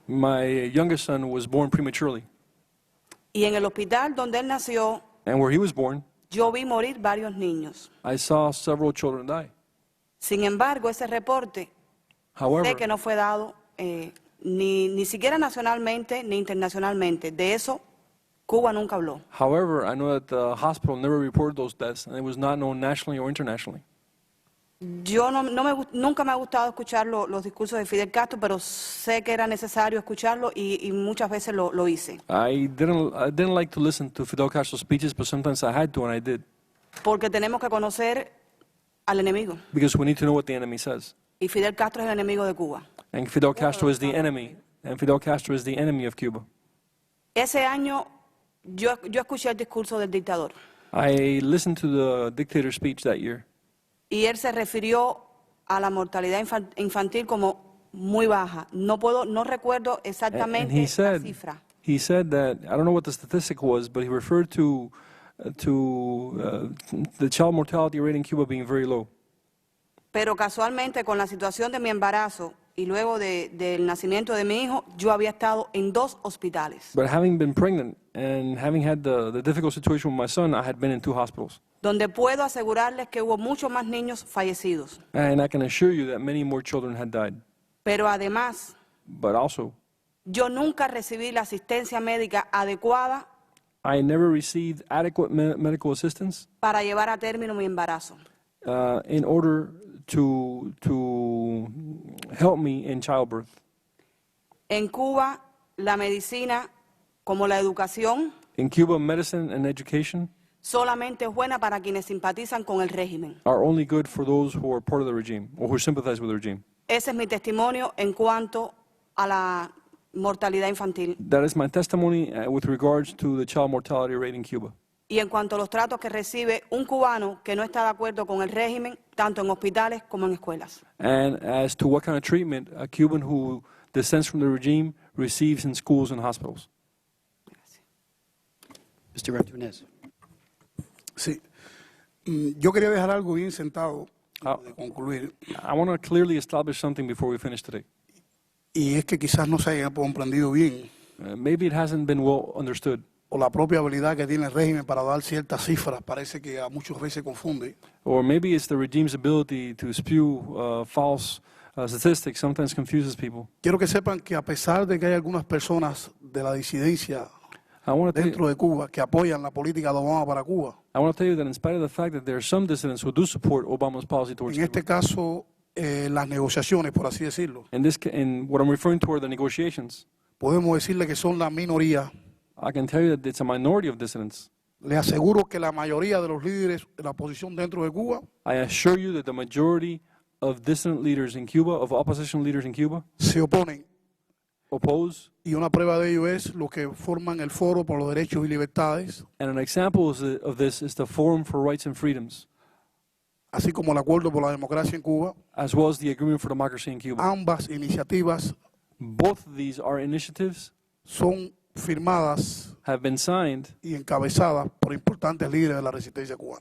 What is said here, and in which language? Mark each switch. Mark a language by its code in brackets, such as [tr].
[en] My youngest son was born prematurely. [es] Y en el hospital donde él nació, [en] And where he was born, [es] yo vi morir varios niños. [en] I saw several children die. [es] Sin embargo, ese reporte sé que no fue dado ni siquiera nacionalmente ni internacionalmente. De eso Cuba nunca habló. [en] However, I know that the hospital never reported those deaths, and it was not known nationally or internationally. [es] Yo nunca me ha gustado escuchar los discursos de Fidel Castro, pero sé que era necesario escucharlo y muchas veces lo hice. [en] I didn't like to listen to Fidel Castro's speeches, but sometimes I had to, and I did. [es] Porque tenemos que conocer al enemigo. [en] Because we need to know what the enemy says. [es] Y Fidel Castro es el enemigo de Cuba. [en] And Fidel Castro is the enemy, and Fidel Castro is the enemy of Cuba. [es] Ese año yo escuché el discurso del dictador. [en] I listened to the dictator's speech that year. [es] Y él se refirió a la mortalidad infantil como muy baja. No recuerdo exactamente la cifra. [en] He said that, I don't know what the statistic was, but he referred to the child mortality rate in Cuba being very low. [es] Pero casualmente con la situación de mi embarazo y luego del nacimiento de mi hijo, yo había estado en 2 hospitales. [en] But having been pregnant and having had the difficult situation with my son, I had been in 2 hospitals. [es] Donde puedo asegurarles que hubo muchos más niños fallecidos. [en] And I can assure you that many more children had died. [es] Pero además, [en] But also, [es] yo nunca recibí la asistencia médica adecuada [en] I never received adequate medical assistance [es] para llevar a término mi embarazo. [en] In order to help me in childbirth. [es] En Cuba, la medicina, como la educación, [en] In Cuba, medicine and education [es] solamente es buena para quienes simpatizan con el régimen. [en] are only good for those who are part of the regime or who sympathize with the regime. [es] Ese es mi testimonio en cuanto a la mortalidad infantil [en] That is my testimony with regards to the child mortality rate in Cuba. [es] y en cuanto a los tratos que recibe un cubano que no está de acuerdo con el régimen, tanto en hospitales como en escuelas. [en] And as to what kind of treatment a Cuban who dissents from the regime receives in schools and hospitals. Mr. Antunez. [es] Sí. Yo quería dejar algo bien sentado de concluir. [en] I want to clearly establish something before we finish today. [es] Y es que quizás no se haya comprendido bien. [en] Maybe it hasn't been well understood. [es] O la propia habilidad que tiene el régimen para dar ciertas cifras parece que a muchas veces confunde. [en] Or maybe it's the regime's ability to spew false statistics sometimes confuses people. [es] Quiero que sepan que a pesar de que hay algunas personas de la disidencia dentro de Cuba que apoyan la política de Obama para Cuba, [en] I want to tell you that in spite of the fact that there are some dissidents who do support Obama's policy towards [es] en este caso las negociaciones, por así decirlo, [en] in what I'm referring to are the negotiations. [es] Podemos decirle que son la minoría. [en] I can tell you that it's a minority of dissidents. [es] Le aseguro que la mayoría de los líderes de la oposición dentro de Cuba [en] I assure you that the majority of dissident leaders in Cuba, of opposition leaders in Cuba, [es] se oponen [en] oppose. [es] Y una prueba de ello es lo que forman el Foro por los Derechos y Libertades, [en] And an example of this is the Forum for Rights and Freedoms, [es] así como el Acuerdo por la Democracia en Cuba. [en] as well as the Agreement for Democracy in Cuba. [es] Ambas iniciativas [en] Both of these are initiatives, [es] son firmadas [en] have been signed, [es] y encabezadas por importantes líderes de la resistencia cubana.